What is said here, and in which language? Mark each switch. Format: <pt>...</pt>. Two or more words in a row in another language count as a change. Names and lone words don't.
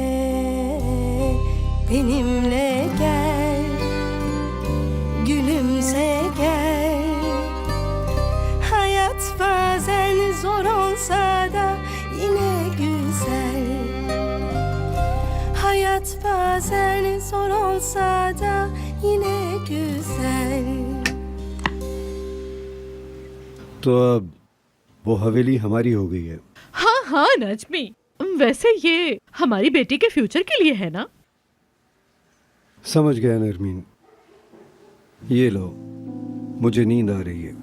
<tr>Benimle gel, gülümse gel. Hayat bazen zor olsa da yine güzel. Hayat bazen zor olsa da yine güzel.</tr> <hi>तो अब वो हवेली हमारी हो गई है। हाँ हाँ नजमी, वैसे ये हमारी बेटी के फ्यूचर के लिए है ना? समझ गया नरमीन, ये लो, मुझे नींद आ रही है।</hi>